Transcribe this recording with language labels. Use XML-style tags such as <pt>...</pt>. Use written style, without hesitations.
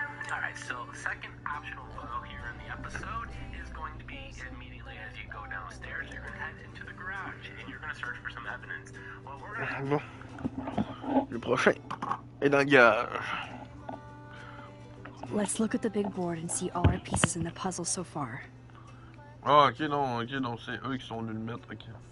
<en>Alright, so second optional photo here in the episode is going to be immediately as you go downstairs, you're going to head into the garage, and you're going to search for some evidence. Well, we're going to...</en> <fr>Bon. Le prochain est dans le garage.</fr> <en>Let's look at the big board and see all our pieces in the puzzle so far.</en> <fr>Ah, ok, non, c'est eux qui sont venus le mettre, ok.</fr>